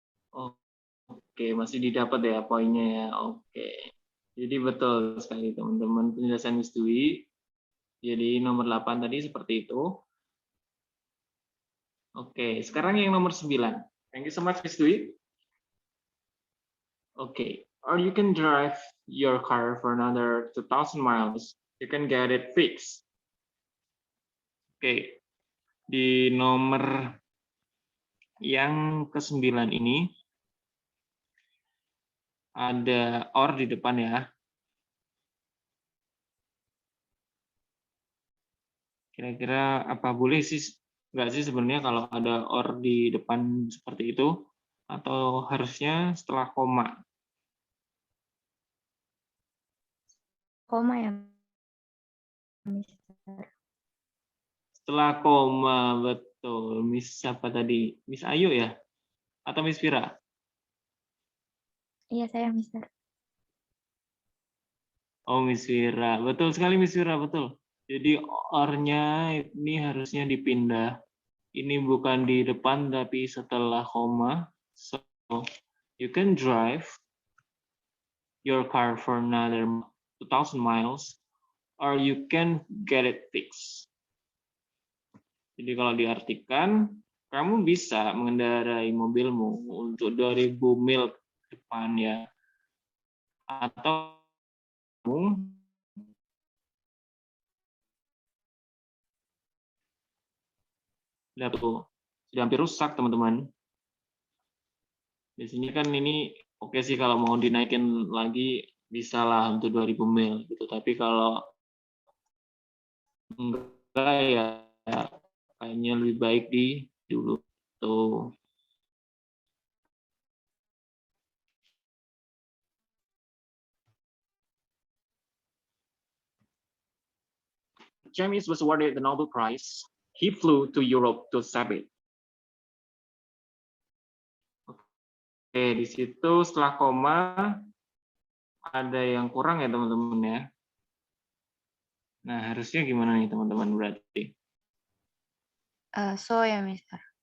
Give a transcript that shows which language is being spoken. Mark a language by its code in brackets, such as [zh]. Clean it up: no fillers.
[id] Oh, oke, masih didapat ya poinnya ya. Oke. Jadi betul sekali teman-teman penjelasan Miss Dwi. Jadi nomor 8 tadi seperti itu. Oke, sekarang yang nomor 9. [en] Thank you so much Miss Dwi. Oke, or you can drive your car for another 2,000 miles. You can get it fixed. [id] Oke, di nomor yang ke-9 ini ada or di depan ya. Kira-kira apa boleh sih, nggak sih sebenarnya kalau ada or di depan seperti itu? Atau harusnya setelah koma? Koma ya, Mister. Setelah koma, betul. Miss siapa tadi? Miss Ayu ya? Atau Miss Vira? Iya, saya Mister. Oh, Miss Vira. Betul sekali Miss Vira, betul. Jadi or-nya ini harusnya dipindah. Ini bukan di depan, tapi setelah koma. [en] So, you can drive your car for another 2,000 miles, or you can get it fixed. [id] Jadi kalau diartikan, kamu bisa mengendarai mobilmu untuk 2.000 mil ke depan ya. Atau lihat tuh, sudah hampir rusak teman-teman. Di sini kan ini oke sih kalau mau dinaikin lagi bisa lah untuk 2.000 mil gitu. Tapi kalau enggak ya kayaknya lebih baik di dulu tuh. [en] James was awarded the Nobel Prize. He flew to Europe to save it. [id] Oke, di situ setelah koma ada yang kurang ya teman-teman ya. Nah, harusnya gimana nih teman-teman berarti? So ya, Mister.